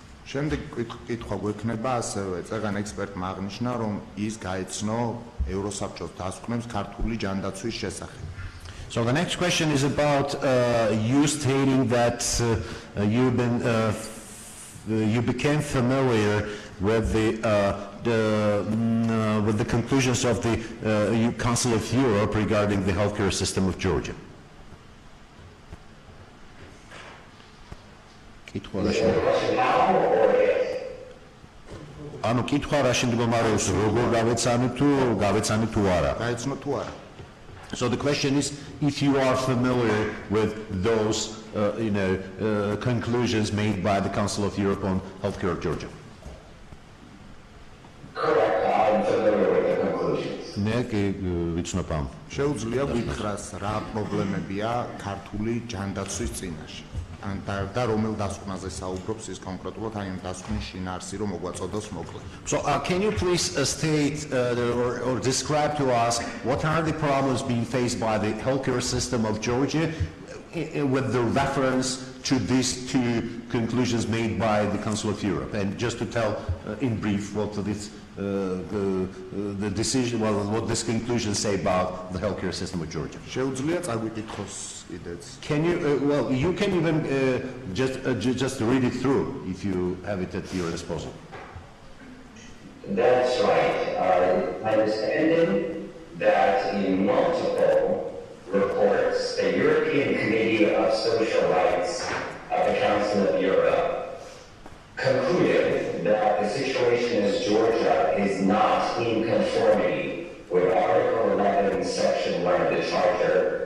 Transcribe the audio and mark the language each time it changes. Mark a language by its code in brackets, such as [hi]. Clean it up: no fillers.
[ka] შემდეგ კითხვა გვექნება ასევე წეგან ექსპერტმა აღნიშნა, რომ ის გაეცნო ევროსაბჭოს დასკვნებს ქართული ჯანდაცვის შესახებ. [en] So the next question is about you stating that you became familiar with the conclusions of the Council of Europe regarding the healthcare system of Georgia. [ka] ანუ კითხვა რა შემდგომარეობს, როგორ გავეცანით თუ არა? გაეცნო თუ არა? [en] So the question is if you are familiar with those conclusions made by the Council of Europe on healthcare of Georgia. Correct, I'm familiar with the conclusions. [ka] მე კი ვიცნობ ამ. შეუძლია გითხრას რა პრობლემებია ქართული ჯანდაცვის წინაშე. და რომელ დასკვნაზე საუბრობს ის კონკრეტულად აი ამ დასკვნის შინაარსი რომ მოგვაწოდოს მოკლედ. [en] So can you please state or describe to us what are the problems being faced by the healthcare system of Georgia with the reference to these two conclusions made by the Council of Europe, and just to tell in brief what this the decision, what this conclusion say about the healthcare system of Georgia. [ka] შეუძლია წაგვიკითხოს კიდეც. [en] Can you you can even just read it through if you have it at your disposal. That's right. My understanding that in multiple reports, the European Committee of Social Rights of the Council of Europe concluded that the situation in Georgia is not in conformity with Article 11, Section 1 of the Charter,